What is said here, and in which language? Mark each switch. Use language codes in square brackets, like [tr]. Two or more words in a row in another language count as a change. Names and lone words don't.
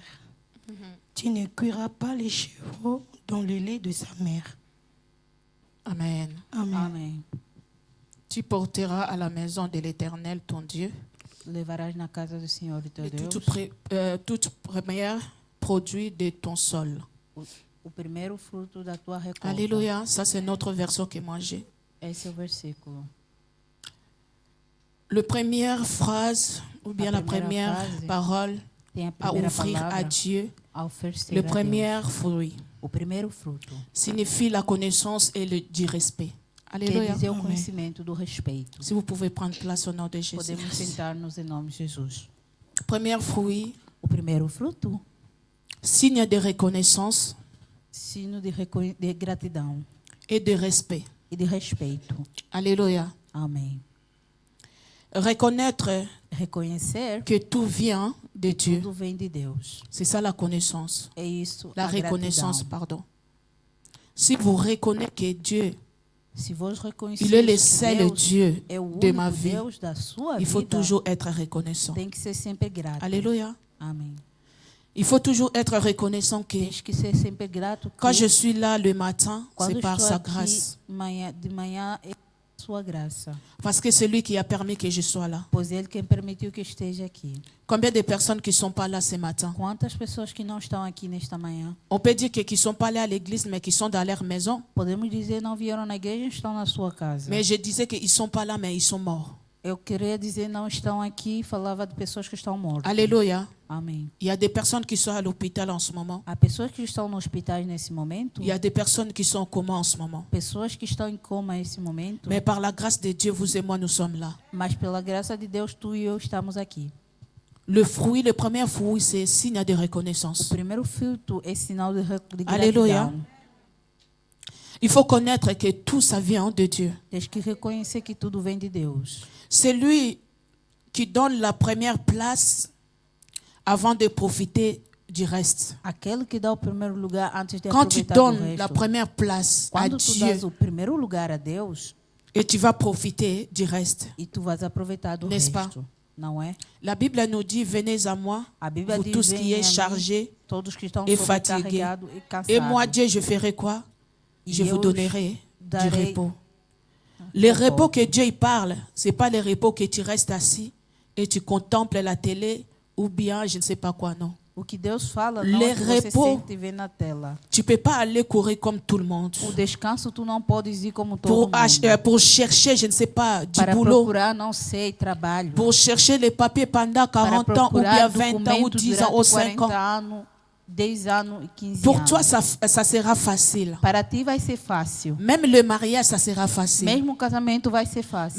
[fr] Tu ne cuiras pas les chevaux dans le lait de sa mère. Amen. Amen. [pt] Amém. [fr] Tu porteras à la maison de l'Éternel ton Dieu [pt] Levarás na casa do Senhor e teu [fr] et [pt] Deus [fr] toute première produit de ton sol. [pt] o primeiro fruto da tua recolta. [fr] Alléluia. Ça, c'est notre version que moi j'ai. [pt] Esse é o versículo. [fr] La première phrase, ou bien la première première phrase. parole [pt] Tem a [fr] à [pt] primeira [fr] offrir à [pt] palavra [fr] Dieu, [pt] a oferecer [fr] le [pt] a Deus. [fr] premier fruit, [pt] O primeiro fruto. [fr] signifie la connaissance et du respect. [pt] Quer [fr] Alléluia. [pt] dizer o Amém. conhecimento do respeito. [fr] Si vous pouvez prendre place au nom de Jésus. [pt] Podemos sentar-nos em nome de Jesus. [fr] Premier fruit, [pt] O primeiro fruto, [fr] signe de reconnaissance [pt] sino de gratidão [fr] et de respect. [pt] e de respeito. [fr] Alléluia. [pt] Amém. [fr] Reconnaître [pt] Reconhecer [fr] que tout vient de Dieu. [pt] tudo vem de Deus. [fr] C'est ça la connaissance. [pt] É isso, [fr] La [pt] a [fr] reconnaissance, [pt] gratidão. [fr] pardon. Si vous reconnaissez que Dieu, [pt] Se vos [fr] il [pt] reconhecer [fr] est le [pt] que [fr] seul [pt] Deus [fr] Dieu [pt] é o [fr] de [pt] único [fr] ma vie, [pt] Deus da sua [fr] il faut [pt] vida, [fr] toujours être reconnaissant. [pt] tem que ser sempre grato. [fr] Alléluia. [pt] Amém. [fr] Il faut toujours être reconnaissant que [pt] Tens que ser sempre grato. [fr] quand [pt] que [fr] je suis là le matin, [pt] quando [fr] c'est par [pt] estou [fr] sa [pt] aqui [fr] grâce. [pt] de manhã é Sua graça, [fr] Parce que c'est lui qui a permis que je sois là. [pt] pois Ele quem permitiu que eu esteja aqui. [fr] Combien de personnes qui ne sont pas là ce matin? [pt] Quantas pessoas que não estão aqui nesta manhã? [fr] On peut dire que qui ne sont pas allés à l'église, mais qui sont dans leur maison. [pt] Podemos dizer não vieram na igreja, estão na sua casa. [fr] Mais je disais qu'ils ne sont pas là, mais ils sont morts. [pt] Eu queria dizer não estão aqui, falava de pessoas que estão mortas. [fr] Alléluia. [pt] Amém. [fr] Il y a des personnes qui sont à l'hôpital en ce moment. [pt] Há pessoas que estão no hospital nesse momento, [fr] Il y a des personnes qui sont en coma en ce moment. [pt] pessoas que estão em coma nesse momento, [fr] Mais par la grâce de Dieu, vous et moi, nous sommes là. [pt] mas pela graça de Deus, tu e eu estamos aqui. [fr] Le fruit, le premier fruit, c'est signe de [pt] O [fr] reconnaissance. [pt] primeiro fruto é sinal de [fr] Alléluia. [pt] gratidão. [fr] Il faut connaître que tout ça vient de Dieu. [pt] Tens que reconhecer que tudo vem de Deus. [fr] C'est lui qui donne la première place avant de profiter du reste. [pt] Aquele que dá o primeiro lugar antes de [fr] Quand tu [pt] aproveitar do [fr] donnes la [pt] resto. [fr] première place à [pt] Quando tu das [fr] Dieu [pt] o primeiro lugar a Deus, [fr] et tu vas profiter du reste. [pt] e tu vais aproveitar do [fr] N'est-ce pas? [pt] resto. Não é? [fr] La Bible nous dit, venez à moi, [pt] A Bíblia [fr] vous [pt] diz, [fr] tous qui [pt] venham a [fr] êtes [pt] mim, [fr] chargés, [pt] todos que estão [fr] et fatigués. [pt] sobrecarregados e cansados. [fr] et moi, Dieu, je ferai quoi? Je [pt] E [fr] vous [pt] eu [fr] donnerai du [pt] darei [fr] repos. Les repos. repos que Dieu y parle, ce n'est pas les repos que tu restes assis et tu contemples la télé ou bien je ne sais pas quoi, non. [pt] O que Deus fala não [fr] Les [pt] é que você [fr] repos. [pt] sente e vê na tela. [fr] Tu ne peux pas aller courir comme tout le monde [pt] O descanso tu não podes ir como todo mundo. [fr] pour chercher, je ne sais pas, du [pt] Para [fr] boulot, [pt] procurar, não sei, trabalho. [fr] pour chercher les papiers pendant [pt] Para [fr] 40 ans ou bien [pt] procurar [fr] 20 ans ou [pt] documentos [fr] 10 ans ou [pt] durante [fr] 5 [pt] 40 [fr] ans. [pt] anos, 10 anos e 15 [fr] Pour [pt] anos. [fr] toi, ça sera facile. [pt] Para ti vai ser fácil. [fr] Même le mariage, ça sera facile. [pt] Mesmo o casamento vai ser fácil.